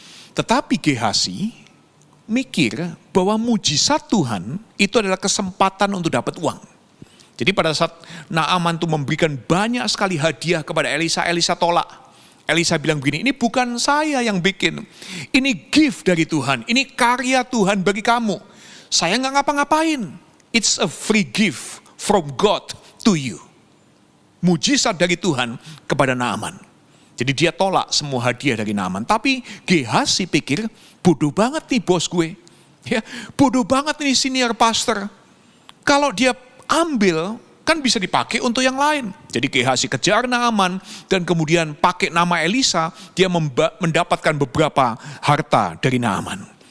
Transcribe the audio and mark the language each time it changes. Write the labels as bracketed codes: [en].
[id] Tetapi Gehazi mikir bahwa mujizat Tuhan itu adalah kesempatan untuk dapat uang. Jadi pada saat Naaman itu memberikan banyak sekali hadiah kepada Elisa, Elisa tolak. Elisa bilang begini, ini bukan saya yang bikin. Ini gift dari Tuhan, ini karya Tuhan bagi kamu. Saya nggak ngapa-ngapain. [en] It's a free gift from God to you. [id] Mujizat dari Tuhan kepada Naaman. Jadi dia tolak semua hadiah dari Naaman. Tapi Gehazi pikir, bodoh banget nih bos gue. Ya, bodoh banget nih senior pastor. Kalau dia ambil, kan bisa dipakai untuk yang lain. Jadi Gehazi kejar Naaman dan kemudian pakai nama Elisa, dia mendapatkan beberapa harta dari Naaman.